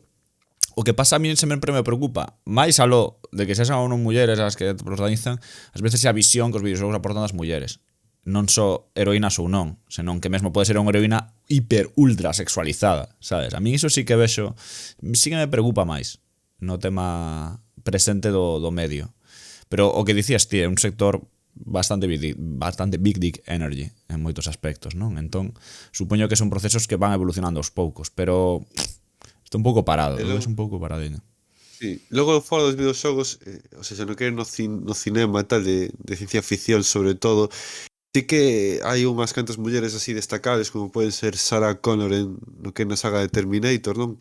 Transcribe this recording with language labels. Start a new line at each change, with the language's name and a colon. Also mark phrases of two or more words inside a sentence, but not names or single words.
Galician: O que pasa a mí sempre me preocupa, máis aló de que sexan ou non mulleres as que protagonizan, ás veces é a visión que os videoxogos aportan das mulleres. Non só heroínas ou non, senón que mesmo pode ser unha heroína hiper ultra sexualizada, sabes? A mí iso sí que vexo, sí que me preocupa máis no tema presente do medio. Pero o que dicías ti, é un sector bastante
English: big dick energy
Galician: en moitos aspectos, non? Entón, supoño que son procesos que van evolucionando aos poucos, pero está un pouco parado, é un pouco paradinho. Sí, logo fora dos videoxogos, o sea, non quero no cinema tal de ciencia ficción sobre todo, sí que hai unhas cantas mulleres así destacables como poden ser Sarah Connor no que é na saga de Terminator, non?